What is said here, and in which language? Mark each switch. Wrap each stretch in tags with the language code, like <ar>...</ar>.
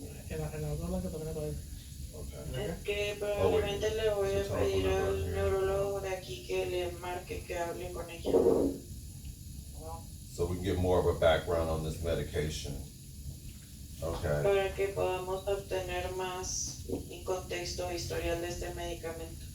<es>En la otra blanca también aparece.</es> <en>Okay.</en> <es>Es que probablemente le voy a pedir al neurólogo de aquí que le marque, que hable con ella.</es> <en>So we can get more of a background on this medication. Okay.</en> <es>Para que podamos obtener más contexto o historial de este medicamento.</es>